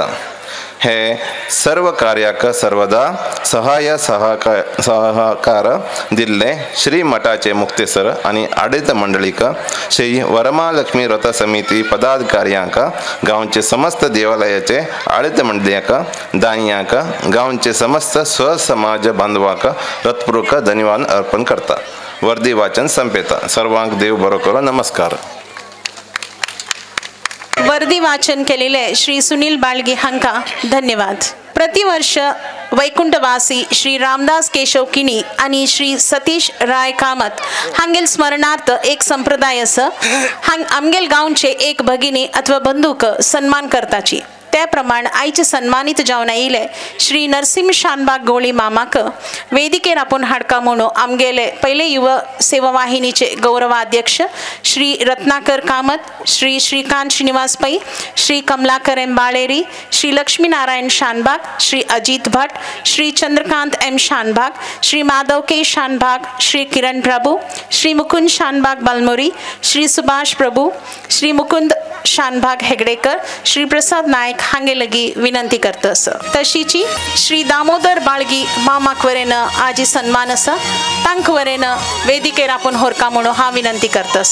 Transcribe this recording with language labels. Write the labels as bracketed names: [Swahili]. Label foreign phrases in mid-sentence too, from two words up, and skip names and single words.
[Konkani] हे सर्व कार्याक सर्वदा सहाय्य सहकार दिल्ले श्री मठाचे मुक्तेसर आणि आडಳಿತ मंडळीक श्री वरमालक्ष्मी रथ समिती पदाधिकाऱ्यांक गावचे समस्त देवालयाचे आडಳಿತ मंडळीक दानियांक गावचे समस्त स्वसमाज बांधवांक हृदयपूर्वक धन्यवाद अर्पण करता। वर्दी वाचन संपेता. सर्वांक देव बरो करो. नमस्कार. वर्दी वाचन केलेले श्री सुनील बाळगी हांका धन्यवाद. प्रतिवर्ष वैकुंठवासी श्री रामदास केशव किणी आणि श्री सतीश राय कामत हांगेल स्मरणार्थ एक संप्रदाय असं आमगेल गावचे एक भगिनी अथवा बंधूक सन्मान करताची. त्याप्रमाणे आईचे सन्मानित जावन आयिले श्री नरसिंह शानबाग गोळी मामाक वेदिकेर आपण हाडका म्हणून आमगेले पहिले युवा सेवा वाहिनीचे गौरवाध्यक्ष श्री रत्नाकर कामत, श्री श्रीकांत श्रीनिवास पै, श्री कमलाकर एम बाळेरी, श्री लक्ष्मीनारायण शानबाग, श्री अजित भट, श्री चंद्रकांत एम शानबाग, श्री माधव के शानबाग, श्री किरण प्रभू, श्री मुकुंद शानबाग बलमुरी, श्री सुभाष प्रभू, श्री मुकुंद शानबाग हेगडेकर, श्री प्रसाद नायक हांगे लगी विनंती करतस. तशीची श्री दामोदर बाळगी मामाक वरेन आजी सन्मान असा तांक वरेन वेदिकेर आपण होरका म्हणून हा विनंती करतस.